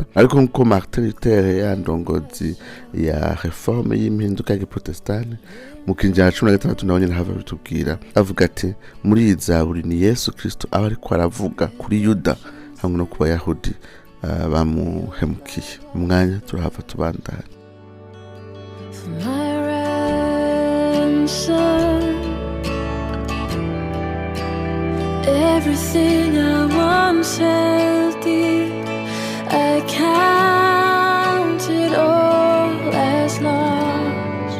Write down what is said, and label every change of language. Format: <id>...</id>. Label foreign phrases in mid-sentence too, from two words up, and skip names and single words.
<rn>Ariko nkuko Martin Luther yandongozi ya reforme y'impinduka ya Protestante mu kinjana 16 nawe nyene hava bitubwira avuga ati muri iyi zaburi ni Yesu Kristo aba ariko aravuga kuri Yuda hamwe no ku Bayahudi bamuhemukiye. Umwanya turahava tubandanye.</rn> <en>Everything I once held dear, I count it all as lost.</en>